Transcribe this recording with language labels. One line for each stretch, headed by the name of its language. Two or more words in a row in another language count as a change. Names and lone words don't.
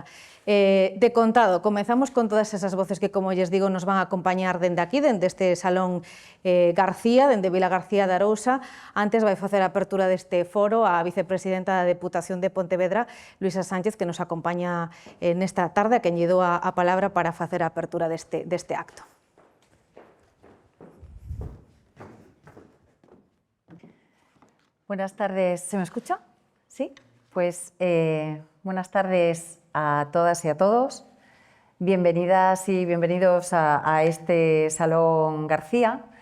Galician: De contado, comezamos con todas esas voces que, como lles digo, nos van a acompañar dende aquí, dende este Salón García, dende Vila García de Arousa. Antes vai facer a apertura deste foro a vicepresidenta da Deputación de Pontevedra, Luisa Sánchez, que nos acompaña nesta tarde, a quen lle dou a palabra para facer a apertura deste acto.
Spanish: Buenas tardes, ¿se me escucha? ¿Sí? Pues buenas tardes a todas y a todos. Bienvenidas y bienvenidos a este Salón García.